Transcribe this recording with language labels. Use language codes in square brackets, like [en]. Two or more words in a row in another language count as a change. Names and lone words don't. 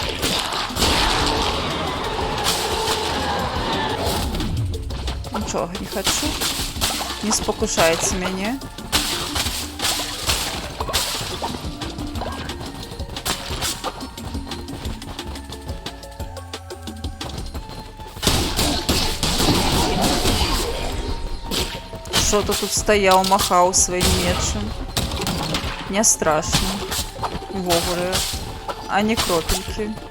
[uk] Нічого не хочу. [be] Не спокушайте мяне. [uk] Що ти тут стояв, махав своїм мечем? [ru] Не страшно. Вовремя. [be] Ані кропельки.